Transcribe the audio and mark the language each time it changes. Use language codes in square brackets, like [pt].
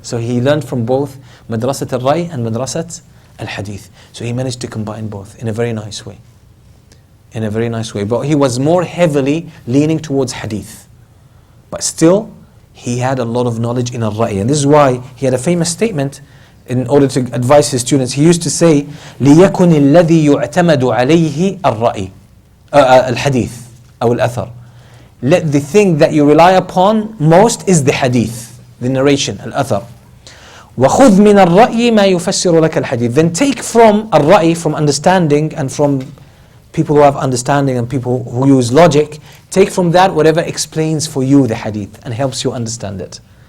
[en] So he learned from both Madrasat al-Ra'i and Madrasat al-Hadith. So he managed to combine both in a very nice way. In a very nice way. But he was more heavily leaning towards Hadith. But still, he had a lot of knowledge in al-Ra'i. And this is why he had a famous statement in order to advise his students. He used to say, [ar] لِيَكُنِ الَّذِي يُعْتَمَدُ عَلَيْهِ الرَّأِي الْحَدِيث أو الْأَثَرِ. [en] Let the thing that you rely upon most is the hadith, the narration, al-athar. [ar] وَخُذْ مِنَ الرَّأْيِ مَا يُفَسِّرُ لَكَ الْحَدِيث. [en] Then take from al-ra'i, from understanding, and from people who have understanding and people who use logic, take from that whatever explains for you the hadith and helps you understand it.